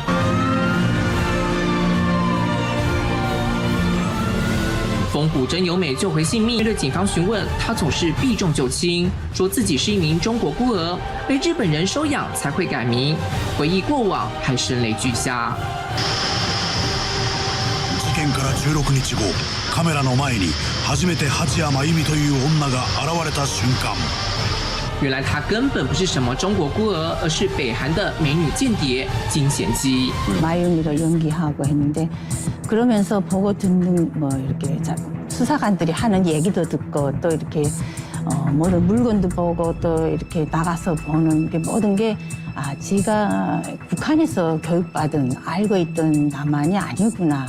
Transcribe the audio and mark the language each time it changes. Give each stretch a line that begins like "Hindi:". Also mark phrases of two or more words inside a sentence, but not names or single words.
Chinese: 丰谷真由美救回性命。面对警方询问，她总是避重就轻，说自己是一名中国孤儿，被日本人收养才会改名。回忆过往，还声泪俱下。
Japanese: 事件から16日後、カメラの前に初めて蜂谷真由美という女が現れた瞬間。
Chinese: 原来她根本不是什么中国孤儿，而是北韩的美女间谍金贤基。
Korean: 마유미를 연기하고 했는데 그러면서 보고 듣는 뭐 이렇게 수사관들이 하는 얘기도 듣고 또 이렇게 모든 물건도 보고 또 이렇게 나가서 보는 게 모든 게 지가 북한에서 교육받은 알고 있던 남한이 아니구나.